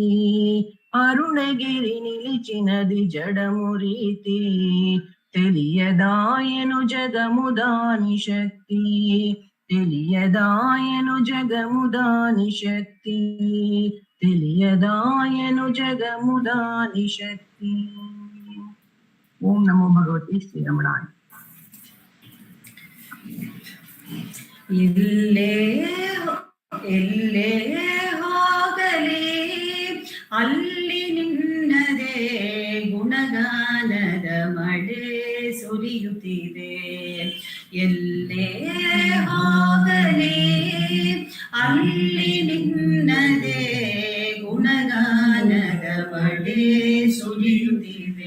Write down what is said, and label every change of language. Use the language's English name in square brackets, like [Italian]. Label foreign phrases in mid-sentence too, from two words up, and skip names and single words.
[Telugu] అరుణగిరి నిలిచినది జడము రీతి, తెలియదాయను జగము దాని శక్తి. తెలియదాయను జగము దాని శక్తి, తెలియదాయను జగము దాని శక్తి. [Sanskrit] ఓం నమో భగవతే శ్రీ రమణాయ. [Kannada] ಎಲ್ಲೇ ಹೋಗಲಿ ಅಲ್ಲಿ ನಿನ್ನದೇ ಗುಣಗಾನದ ಮಳೆ ಸುರಿಯುತ್ತಿದೆ. ಎಲ್ಲೇ ಹೋಗಲಿ ಅಲ್ಲಿ ನಿನ್ನದೇ ಗುಣಗಾನದ ಮಳೆ ಸುರಿಯುತ್ತಿದೆ.